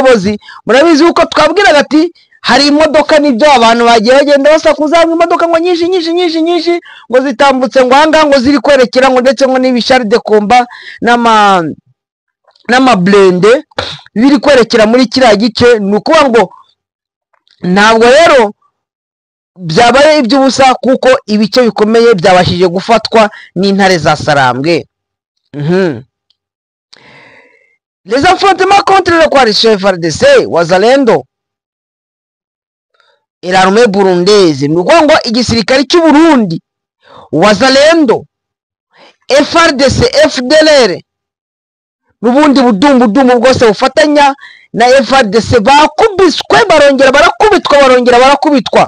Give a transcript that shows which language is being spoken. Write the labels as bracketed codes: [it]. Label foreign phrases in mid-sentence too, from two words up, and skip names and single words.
[rw] Murabizi uko twabwiraga ati hari imodoka n'ibyo abantu bagiye bagenda basakuza imodoka ngo nyinshi ngo zitambutse ngo ahanga ngo ziri kwerekera ngo ndetse ngo n'ibishari de komba n'amablende biri kwerekera muri kiriya gice. ni ukuvuga ngo ntabwo rero byabaye iby'ubusa kuko ibice bikomeye byabashije gufatwa n'intare za Sarambwe. [fr] Les affrontements contre la coalition FARDC Wazalendo et l'armée burundaise, [rw] ni ukuvuga ngo igisirikare cy'u Burundi, Wazalendo, FARDC, FDLR n'ubundi budumbudumu bwose bufatanya na FARDC bakubiswe barongera barakubitwa.